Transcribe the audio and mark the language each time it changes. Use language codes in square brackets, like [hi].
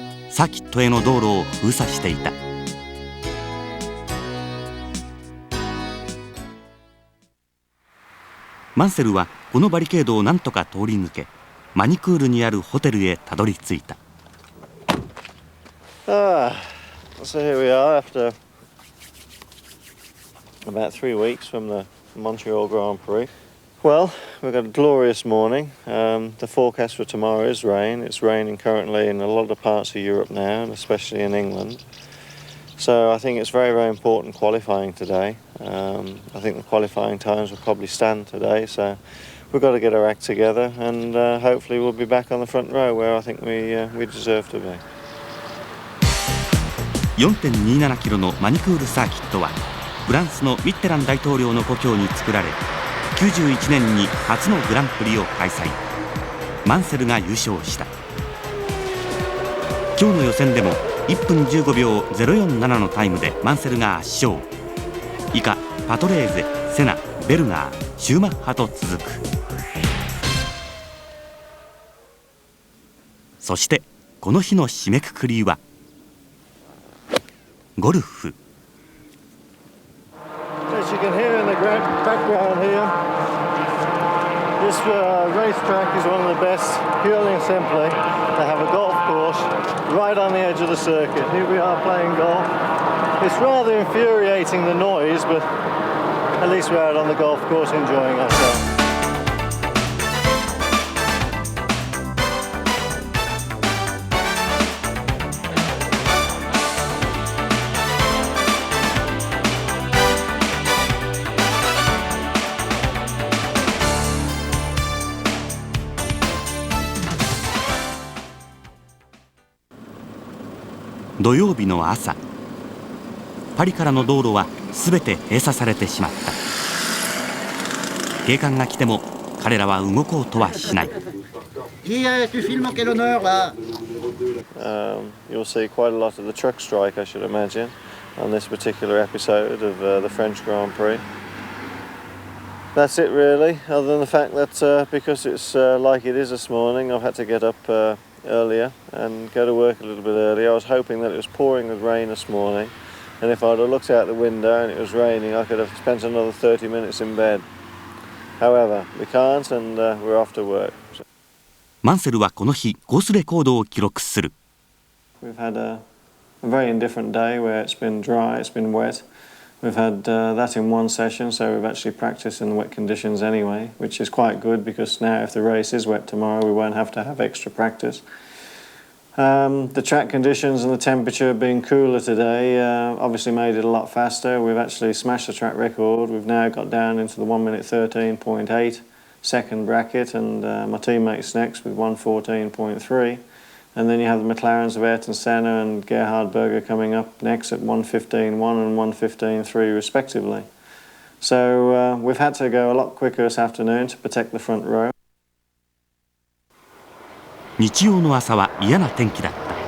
[ja] サーキットへの道路を封鎖していた。マンセルはこのバリケードを何とか通り抜け、マニクールにあるホテルへたどり着いた。 [en] So here we are after about 3 weeks from the Montreal Grand Prix. Well, we've got a glorious morning. The forecast for tomorrow is rain. It's raining currently in a lot of parts of Europe now, and especially in England. So I think it's very, very important qualifying today. I think the qualifying times will probably stand today, so we've got to get our act together, and hopefully we'll be back on the front row where I think we deserve to be. [ja] 4.27 キロのマニクールサーキットはフランスのミッテラン大統領の故郷に作られ、91年に初のグランプリを開催。マンセルが優勝した。今日の予選でも1分15秒047のタイムでマンセルが圧勝。以下パトレーゼ、セナ、ベルガー、シューマッハと続く。そしてこの日の締めくくりはゴルフ。 [en] As you can hear in the background here, this racetrack is one of the best, purely and simply, to have a golf course right on the edge of the circuit. Here we are playing golf. It's rather infuriating, the noise, but at least we're out on the golf course enjoying ourselves. [ja] 土曜日の朝、パリからの道路はすべて閉鎖されてしまった。警官が来ても彼らは動こうとはしない。 [en] You'll see quite a lot of the truck strike, I should imagine, on this particular episode of the French Grand Prix. That's it really, other than the fact that because it's like it is this morning, I've had to get up earlier and go to work a little bit early. I was hoping that it was pouring with rain this morning, and if I'd have looked out the window and it was raining, I could have spent another 30 minutes in bed. However, we can't, and we're off to work. [ja] マンセルはこの日コースレコードを記録する。 [en] We've had a very indifferent day where it's been dry, it's been wet. We've had that in one session, so we've actually practiced in the wet conditions anyway, which is quite good because now if the race is wet tomorrow, we won't have to have extra practice. The track conditions and the temperature being cooler today obviously made it a lot faster. We've actually smashed the track record. We've now got down into the 1 minute 13.8 second bracket, and my teammate's next with 1:14.3. And then you have the McLarens of Ayrton Senna and Gerhard Berger coming up next at 1:15.1 and 1:15.3 respectively. So we've had to go a lot quicker this afternoon to protect the front row. [ja] 日曜の朝は嫌な天気だった。